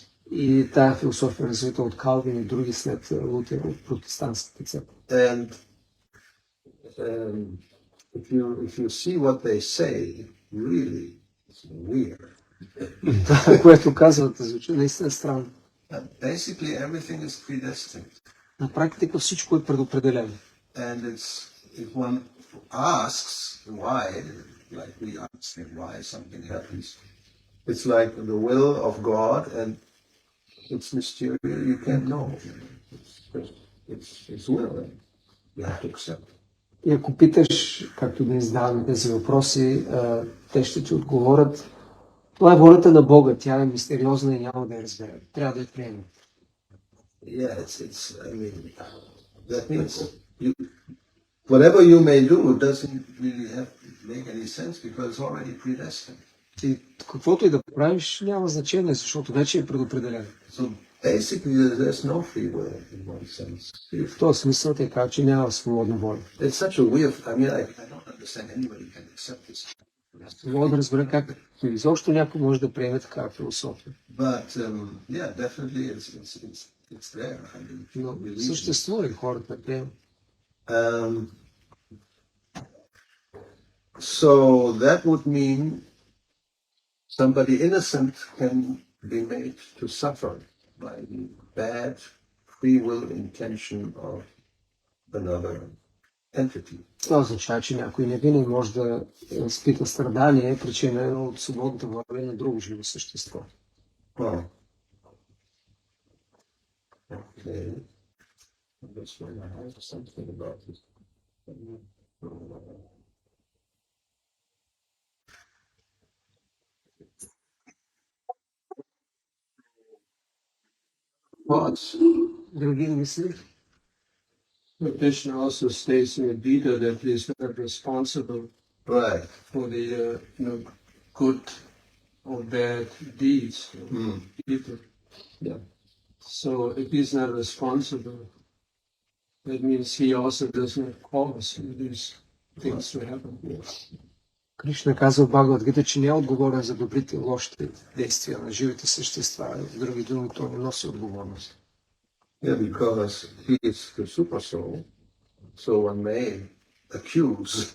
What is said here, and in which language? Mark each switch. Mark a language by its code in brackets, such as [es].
[bg] И тая философия е развита от Калвин и други след Лутер от протестантската църква. [en] And if you see what they say, really, it's weird. [bg] Това, което казват, звучи наистина странно. [en] Basically, everything is predestined. [bg] На практика всичко е предопределено. [en] And if one asks why, like we ask why something happens, it's like the will of God, and it's mysterious. You can't know. It's will. You have to accept. [bg] И ако питаш, както да задаваме тези въпроси, те ще ти отговорят. Това е волята на Бога, тя е мистериозна и няма да я разберем. Трябва да я приемем. [en] Yeah, I mean, that means whatever you may do doesn't really make any sense because it's already predestined. [bg] И каквото и да правиш, няма значение, защото вече е предопределено. [en] So basically, there's no free will in one sense. [bg] И в този смисъл те казва, че няма свободна воля. [en] It's such a weird. I mean, I don't understand anybody can accept this. [bg] Мога да разбера как изобщо някой може да приеме такава философия. [en] But yeah, definitely it's there. I mean, [bg] Но съществува и хората да приемат. [en] So that would mean somebody innocent can be made to suffer by the bad free will intention of another entity. [bg] Това означава, че някой невинен може да изпита страдание, причинено от свободната воля на друго живо същество. [en] Oh. Okay. This one I have something about this. Thoughts? [bg] Други мисли? [en] Krishna also states in the Gita that he is not responsible Right. for the good or bad deeds of people. Yeah. So if he's not responsible, that means he also does not cause these things to happen. [bg] Кришна казва в Бхагавад-гита, че не е отговорен за добрите и лошите действия на живите същества. С други думи, той не носи отговорност. [en] Yeah, because he is the super soul, so one may accuse.